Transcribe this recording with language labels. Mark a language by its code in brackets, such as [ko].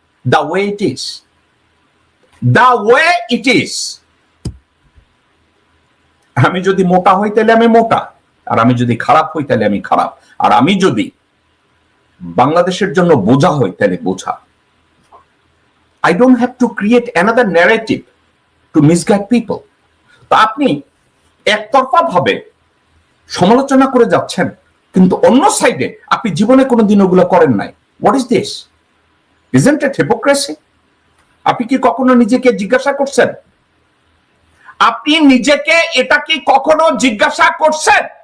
[en] The way it is, the way it is. [bn] আমি যদি মোটা হই তাহলে আমি মোটা, আর আমি যদি খারাপ হই তাহলে আমি খারাপ, আর আমি যদি বাংলাদেশের জন্য বোঝা হই তাহলে বোঝা। [en] I don't have to create another narrative to misguide people. [bn] তো আপনি একতরফা ভাবে সমালোচনা করে যাচ্ছেন, কিন্তু অন্য সাইডে আপনি জীবনে কোনোদিন ওগুলো করেন নাই। [en] What is this? Isn't it hypocrisy? [bn] আপনি কি কখনো নিজেকে জিজ্ঞাসা করছেন? আপনি নিজেকে এটা কি কখনো জিজ্ঞাসা করছেন?